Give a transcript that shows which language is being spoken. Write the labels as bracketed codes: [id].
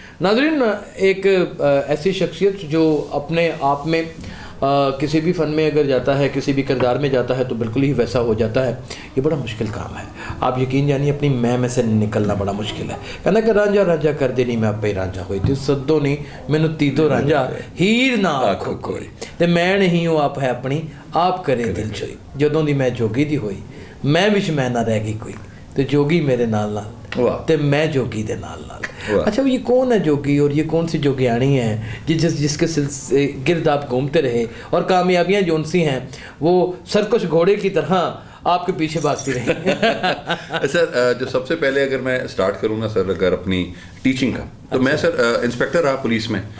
[ur] ناظرین, ایک ایسی شخصیت جو اپنے آپ میں کسی بھی فن میں اگر جاتا ہے, کسی بھی کردار میں جاتا ہے تو بالکل ہی ویسا ہو جاتا ہے. یہ بڑا مشکل کام ہے. آپ یقین جانیے اپنی میں سے نکلنا بڑا مشکل ہے. کہنا کہ [pa] رانجھا رانجھا کر دے نہیں میں آپ پہ رانجھا ہوئی تھی, سدو نہیں مینو تیدو رانجھا ہیر نہ آکھو کوئی, تے میں نہیں ہوں آپ ہے اپنی آپ کرے دل چوئی. جدوں دی میں جوگی دی ہوئی میں وچ میں نہ رہ گئی کوئی, تے جوگی میرے نال نال تے میں جوگی دے نال نال. [ur] اچھا یہ کون ہے جوگی, اور یہ کون سی جوگیانی ہے جس کے گرد آپ گھومتے رہے, اور کامیابیاں جون سی ہیں وہ سرکش گھوڑے کی طرح آپ کے پیچھے بھاگتی رہی؟ سر جو سب سے پہلے اگر میں اسٹارٹ کروں نا سر اگر اپنی ٹیچنگ کا, تو میں سر انسپیکٹر رہا پولیس میں.